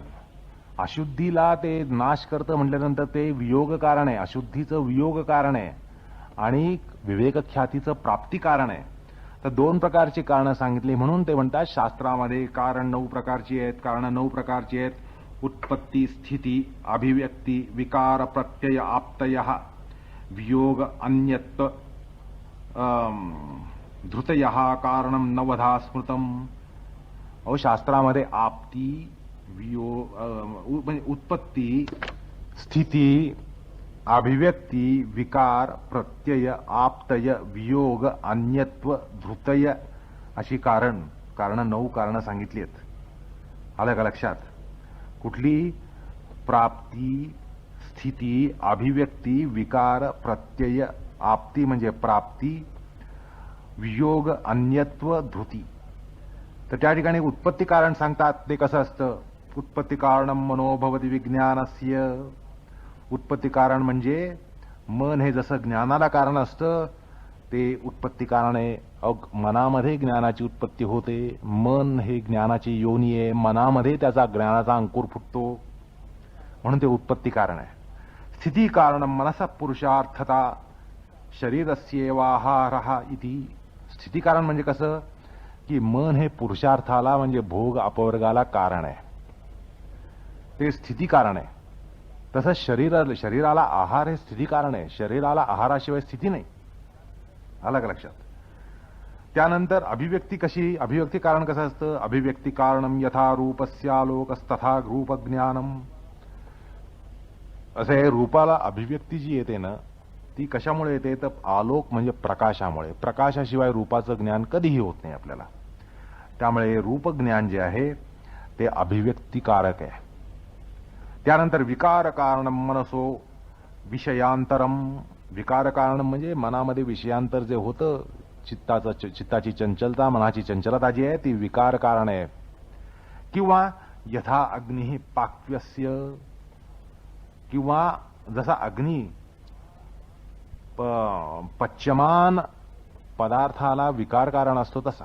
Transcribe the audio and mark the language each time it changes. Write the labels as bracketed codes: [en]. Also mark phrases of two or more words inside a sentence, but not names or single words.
[mr] अशुद्धीला ते नाश करतं म्हटल्यानंतर ते वियोग कारण आहे, अशुद्धीचं वियोग कारण आहे, आणि विवेकख्यातीचं प्राप्ती कारण आहे. तर 2 प्रकारची कारणं सांगितली. म्हणून ते म्हणतात शास्त्रामध्ये कारण 9 प्रकारची आहेत, कारणं 9 प्रकारची आहेत. [sa] उत्पत्ती, स्थिती, अभिव्यक्ती, विकार, प्रत्यय, आप्तय, वियोग, अन्यत्व, धृतय कारणम नवधा स्मृतम. [mr] अहो शास्त्रामध्ये आपती, वियोग म्हणजे उत्पत्ती, स्थिती, अभिव्यक्ती, विकार, प्रत्यय, आप्तय, वियोग, अन्यत्व, धृतय अशी कारणं 9 कारणं सांगितली आहेत. आलं का लक्षात? कुठली? प्राप्ती, स्थिती, अभिव्यक्ती, विकार, प्रत्यय, आप्ती म्हणजे प्राप्ती, वियोग, अन्यत्व, धृती. तर त्या ठिकाणी उत्पत्ती कारण सांगतात. ते कसं असतं? [sa] उत्पत्ती कारणम मनोभवती विज्ञानस्य. [mr] उत्पत्ती कारण म्हणजे मन हे जसं ज्ञानाला कारण असतं, ते उत्पत्ती कारण आहे. मनामध्ये ज्ञानाची उत्पत्ती होते. मन हे ज्ञानाची योनी आहे. मनामध्ये त्याचा ज्ञानाचा अंकुर फुटतो, म्हणून ते उत्पत्ती कारण आहे. [sa] स्थिती कारणम मनसा पुरुषार्थता शरीरस्येवाहारः इति. [mr] स्थिती कारण म्हणजे कसं की मन हे पुरुषार्थाला म्हणजे भोग अपवर्गाला कारण आहे. ते स्थिती कारण आहे. तसंच शरीराला आहार हे स्थिती कारण आहे. शरीराला आहाराशिवाय स्थिती नाही. आलं का लक्षात? त्यानंतर अभिव्यक्ती कशी? अभिव्यक्ती कारण कसं असतं? [sa] अभिव्यक्ती कारणम यथा रूपस्यालोकस्तथा रूपज्ञानम. [mr] असं आहे, रूपाला अभिव्यक्ती जी येते ना ती कशामुळे येते? तर आलोक म्हणजे प्रकाशामुळे. प्रकाशाशिवाय रूपाचं ज्ञान कधीही होत नाही आपल्याला. त्यामुळे रूपज्ञान जे आहे ते अभिव्यक्तिकारक आहे. [sa] त्यानंतर विकार कारणम मनसो विषयांतरम. [mr] विकार कारण म्हणजे मनामध्ये विषयांतर जे होतं, चित्ताची चंचलता, मनाची चंचलता जी आहे ती विकार कारण आहे. [sa] किंवा यथा अग्नी पाक्व्यस्य. [mr] किंवा जसा अग्नी पच्यमान पदार्थाला विकार कारण असतो तसा.